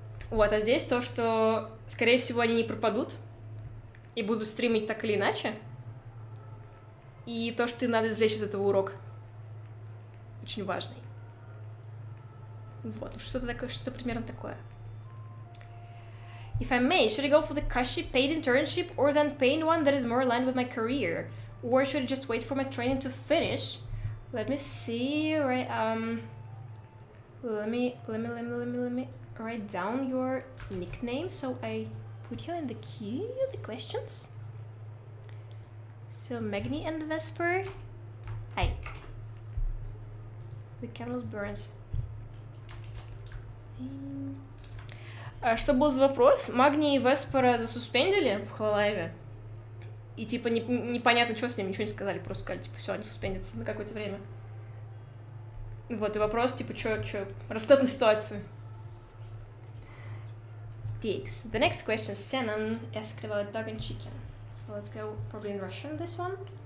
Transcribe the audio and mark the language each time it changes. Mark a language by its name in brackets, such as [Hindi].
[Russian] Вот, а здесь то, что, скорее всего, они не пропадут и будут стримить так или иначе, и то, что надо извлечь из этого урок, очень важный. Вот, что-то такое, что примерно такое. [English] If I may, should I go for the cushy paid internship or then paid one that is more aligned with my career? Or should I just wait for my training to finish? Let me see, right, let me write down your nickname so I put you in the queue, the questions. So, Magni and Vesper. Hi. The candles burns. [Russian] Что был за вопрос? Магни и Веспера засуспендили в Хололайве. И типа непонятно, что с ними, ничего не сказали. Просто сказали, типа, все, они суспендятся на какое-то время. Вот, и вопрос, типа, что, расклад на ситуацию. [English] Thanks. The next question, Senan asked about dog and chicken. So let's go probably in Russian, this one.